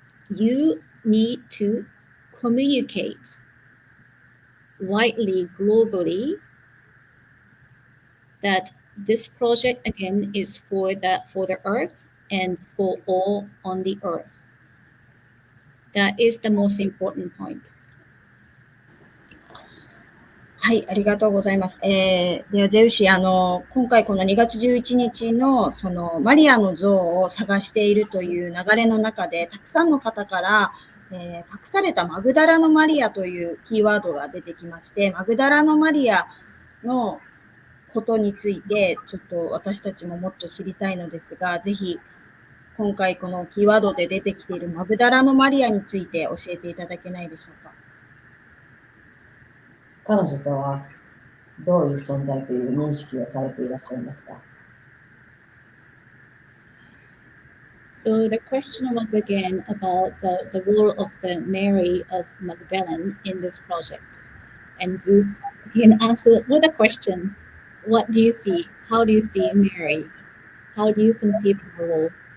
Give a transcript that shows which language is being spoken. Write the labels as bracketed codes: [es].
[en] You need to communicate widely, globally, that this project again is for the earth and for all on the earth. That is the most important point. [ja] はい、ありがとうございます。では、ゼウシ、今回この2月11日の、その、マリアの像を探しているという流れの中で、たくさんの方から、隠されたマグダラのマリアというキーワードが出てきまして、マグダラのマリアのことについて、ちょっと私たちももっと知りたいのですが、ぜひ、今回このキーワードで出てきているマグダラのマリアについて教えていただけないでしょうか。彼女とはどういう存在という認識をされていらっしゃいますか？ [en] So the question was again about the role of the Mary of Magdalene in this project. And Zeus can answer with a question. What do you see? How do you see Mary? How do you conceive her role?